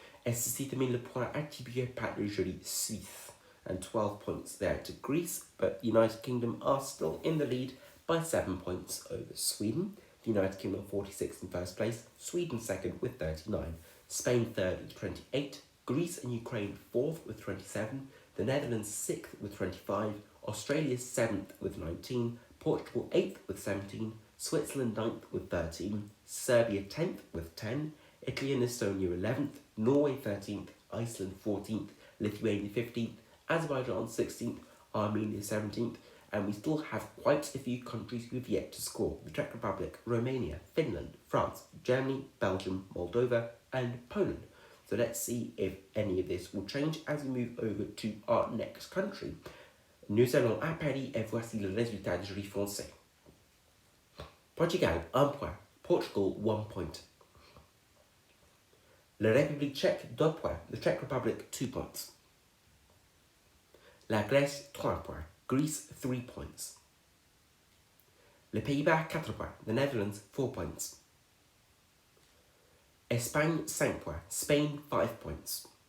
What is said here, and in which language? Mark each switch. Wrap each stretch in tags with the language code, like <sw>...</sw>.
<fr>Et ceci termine le point attribué par le jury suisse.</fr> <en>And 12 points there to Greece, but the United Kingdom are still in the lead by 7 points over Sweden. The United Kingdom 46 in first place, Sweden second with 39, Spain third with 28, Greece and Ukraine fourth with 27, the Netherlands 6th with 25, Australia 7th with 19, Portugal 8th with 17, Switzerland 9th with 13, Serbia 10th with 10, Italy and Estonia 11th, Norway 13th, Iceland 14th, Lithuania 15th, Azerbaijan 16th, Armenia 17th, and we still have quite a few countries who have yet to score. The Czech Republic, Romania, Finland, France, Germany, Belgium, Moldova, and Poland. So let's see if any of this will change as we move over to our next country.</en> <fr>Nous allons à Paris et voici le résultat du jury français. Portugal, 1 point.</fr> <en>Portugal, 1 point.</en> <fr>La République tchèque, 2 points.</fr> <en>The Czech Republic, 2 points.</en> <fr>La Grèce, 3 points.</fr> <en>Greece, 3 points.</en> <fr>Les Pays-Bas, 4 points.</fr> <en>The Netherlands, 4 points.</en> <fr>Espagne, 5 points.</fr> <en>Spain, 5 points.</en>